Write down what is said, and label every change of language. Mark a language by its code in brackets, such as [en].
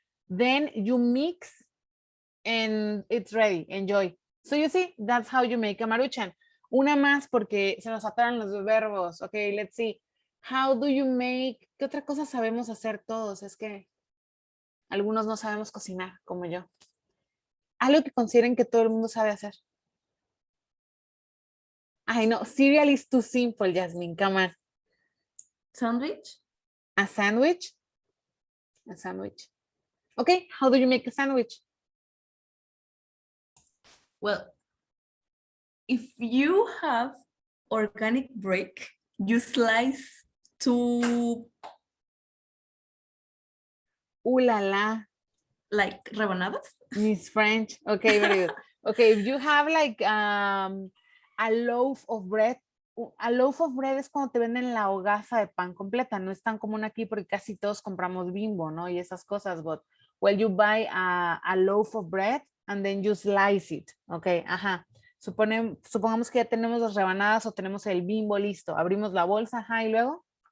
[en] Then you mix and it's ready. Enjoy. So you see, that's how you make a maruchan. [es] Una más porque se nos atoran los verbos. [en] Okay, let's see. How do you make? [es] ¿Qué otra cosa sabemos hacer todos? Es que algunos no sabemos cocinar, como yo. Algo que consideren que todo el mundo sabe hacer. [en] Ay, no, cereal is too simple, Jasmine, come on. Sandwich? A sandwich? A sandwich. Okay, how do you make a sandwich? Well, if you have organic bread, you slice two. Ooh la la. Like rebanadas? Miss French. Okay, very good. Okay, if you have like a loaf of bread. A loaf of bread [es] es cuando te venden la hogaza de pan completa. No es tan común aquí porque casi todos compramos Bimbo, ¿no? Y esas cosas, [en] but well, you buy a loaf of bread and then you slice it. [es] Okay, supongamos que ya tenemos las rebanadas o tenemos el Bimbo listo. Abrimos la bolsa, y luego.